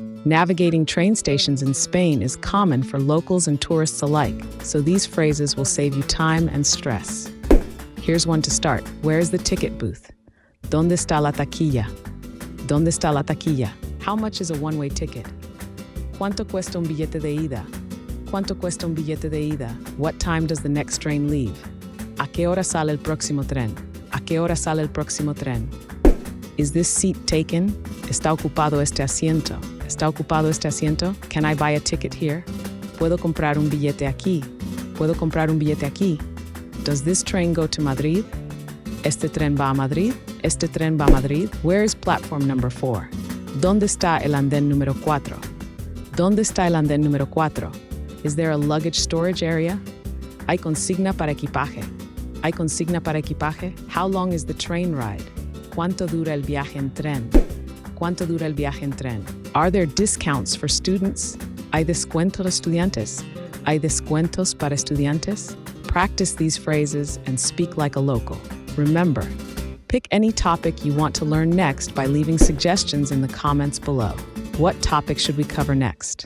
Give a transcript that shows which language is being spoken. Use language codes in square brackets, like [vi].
[en] Navigating train stations in Spain is common for locals and tourists alike, so these phrases will save you time and stress. Here's one to start. Where is the ticket booth? [es] ¿Dónde está la taquilla? ¿Dónde está la taquilla? [en] How much is a one-way ticket? [es] ¿Cuánto cuesta un billete de ida? ¿Cuánto cuesta un billete de ida? [en] What time does the next train leave? [es] ¿A qué hora sale el próximo tren? ¿A qué hora sale el próximo tren? [en] Is this seat taken? [es] ¿Está ocupado este asiento? ¿Está ocupado este asiento? [en] Can I buy a ticket here? [es] ¿Puedo comprar un billete aquí? ¿Puedo comprar un billete aquí? [en] Does this train go to Madrid? [es] ¿Este tren va a Madrid? ¿Este tren va a Madrid? [en] Where is platform number 4? [es] ¿Dónde está el andén número 4? ¿Dónde está el andén número 4? [en] Is there a luggage storage area? [es] ¿Hay consigna para equipaje? ¿Hay consigna para equipaje? [en] How long is the train ride? [es] ¿Cuánto dura el viaje en tren? ¿Cuánto dura el viaje en tren? [en] Are there discounts for students? [es] ¿Hay descuentos para estudiantes? ¿Hay descuentos para estudiantes? [en] Practice these phrases and speak like a local. Remember, pick any topic you want to learn next by leaving suggestions in the comments below. What topic should we cover next?